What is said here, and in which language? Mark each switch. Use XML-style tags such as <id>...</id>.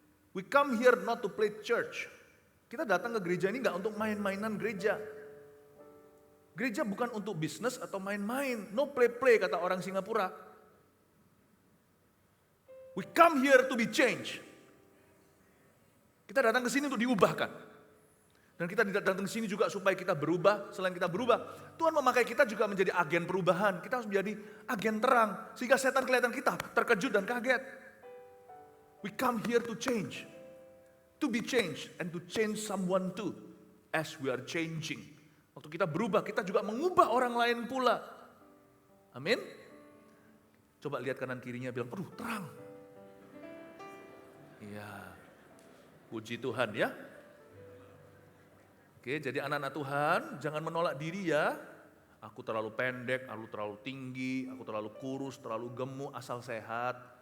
<en>We come here not to play church.</en> <id>Kita datang ke gereja ini nggak untuk main-mainan gereja. Gereja bukan untuk bisnis atau main-main.</id> <en>No play-play</en> <id>kata orang Singapura.</id> <en>We come here to be changed.</en> <id>Kita datang ke sini untuk diubahkan. Dan kita tidak datang ke sini juga supaya kita berubah. Selain kita berubah, Tuhan memakai kita juga menjadi agen perubahan. Kita harus menjadi agen terang. Sehingga setan kelihatan kita terkejut dan kaget.</id> <en>We come here to change. To be changed and to change someone too. As we are changing.</en> <id>Waktu kita berubah, kita juga mengubah orang lain pula. Amin. Coba lihat kanan kirinya bilang, aduh terang. Iya, puji Tuhan ya. Oke, jadi anak-anak Tuhan, jangan menolak diri ya. Aku terlalu pendek, aku terlalu tinggi, aku terlalu kurus, terlalu gemuk, asal sehat.</id>